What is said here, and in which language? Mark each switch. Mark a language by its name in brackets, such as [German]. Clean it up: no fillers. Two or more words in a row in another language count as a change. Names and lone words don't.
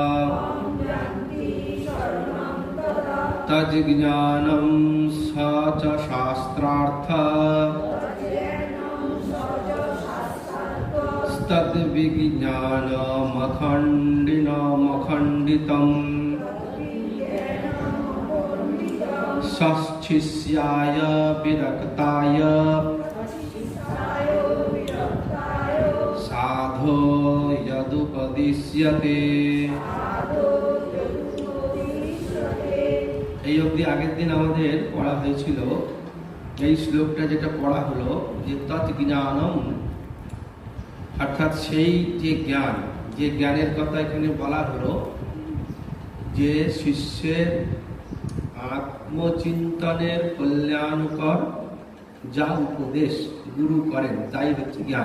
[Sanskrit] तज्ज्ञानं स च शास्त्रार्थः तद्विज्ञानमखण्डितम् सच्छिष्याय विरक्ताय साधो यदुपदिश्यते। [Bangla] এই অবধি আগের দিন আমাদের পড়া হয়েছিল। এই শ্লোকটা যেটা পড়া হলো যে তৎজ্ঞানম, অর্থাৎ সেই যে জ্ঞান, যে জ্ঞানের কথা এখানে বলা হলো, যে শিষ্যের আত্মচিন্তনের কল্যাণকর যা উপদেশ গুরু করেন তাই হচ্ছে জ্ঞান।